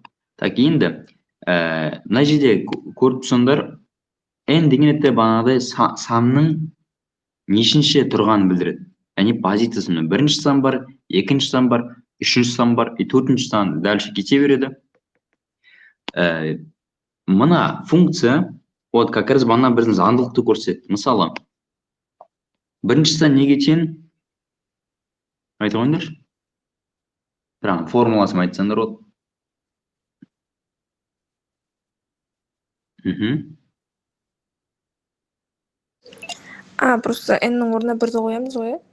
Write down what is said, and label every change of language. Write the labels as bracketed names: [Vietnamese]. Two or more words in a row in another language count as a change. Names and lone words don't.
[Kazakh] Так, енді, мына жерде көріп тұрсаңдар, n деген етті бағанағыдай санның нешінші тұрғанын білдіреді. Яғни позициясында 1-ші сан бар, 2-ші сан бар, 3-ші сан бар, и 4-ші сан дальше кете береді. Мына функция, [Russian] как раз [Kazakh] бағана біздің заңдылықты көрсетеді. Мысалы, 1-ші сан неге тең? Айта қойыңдаршы. Бірақ формуласын айтсаңдар ол. Просто n-нің орнына 1-ді қоямыз ғой, е?